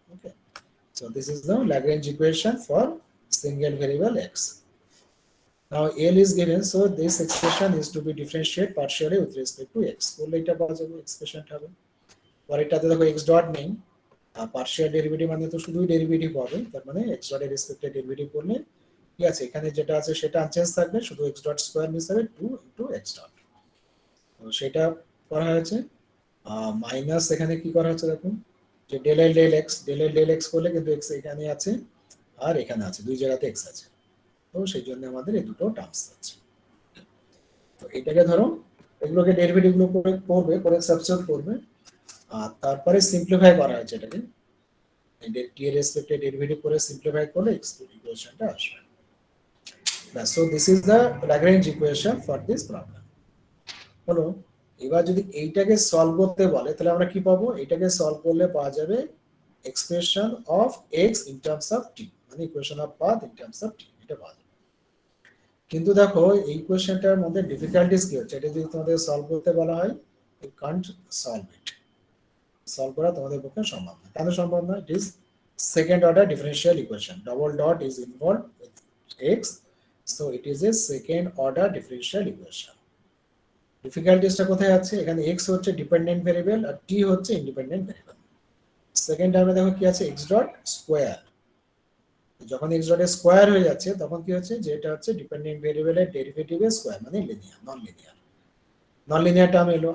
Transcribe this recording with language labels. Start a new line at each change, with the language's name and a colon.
English: Okay, so this is the Lagrange equation for single variable x. Now L is given, so this expression is to be differentiated partially with respect to x.
Bangla: করলে এটা পাওয়া যাবে এক্সপ্রেশনটা হবে, পরেরটাতে দেখো x dot নেই, partial derivative মানে তো শুধুই ডেরিভেটিভ হবে, তার মানে x dot এর রেসপেক্টে ডেরিভেটিভ করলে ঠিক আছে, এখানে যেটা আছে সেটা আনচেঞ্জ থাকবে, শুধু x ডট স্কয়ার মিস হবে 2 ইনটু x ডট, তো সেটা করা হয়েছে। মাইনাস এখানে কি করা হচ্ছে দেখুন, যে ডেল এল ডেল এক্স করলে কিন্তু x এখানে আছে আর এখানে আছে, দুই জায়গাতে x আছে, তো সেই জন্য আমাদের এই দুটো টার্মস আছে। তো এটাকে ধরো, এগুলোকে ডেরিভেটিভ গুলো করে সাবস্টিটিউট করবে, আর তারপরে সিম্পলিফাই করা হয়েছে, এটাকে টি এর রেসপেক্টে ডেরিভেটিভ করে সিম্পলিফাই করলে ইকুয়েশনটা আসবে।
English: So this is the Lagrange equation for this problem.
Bangla: হলো, এবার যদি এইটাকে সলভ করতে বলে, তাহলে আমরা কি পাবো, এটাকে সলভ করলে পাওয়া যাবে expression of x in terms of t, মানে equation of path in terms of t, এটা পাওয়া যাবে। কিন্তু দেখো এই ইকুয়েশনটার মধ্যে ডিফিকাল্টিস কি হচ্ছে, এটা যদি তোমাদের সলভ করতে বলা হয়, you can't solve it, solve করা তোমাদের পক্ষে সম্ভব না।
English: কেন সম্ভব না, it is second order differential equation, double dot is involved with x, so it is a second order differential equation.
Bangla: ডিফিকাল্টিসটা কোথায় আছে, এখানে x হচ্ছে ডিপেন্ডেন্ট ভেরিয়েবল আর t হচ্ছে ইন্ডিপেন্ডেন্ট ভেরিয়েবল। সেকেন্ড টার্মে দেখো কি আছে, x ডট স্কয়ার, যখন x ডট স্কয়ার হয়ে যাচ্ছে তখন কি হচ্ছে, যে এটা হচ্ছে ডিপেন্ডেন্ট ভেরিয়েবলের ডেরিভেটিভের স্কয়ার, মানে লিনিয়ার, নন লিনিয়ার টার্ম এলো।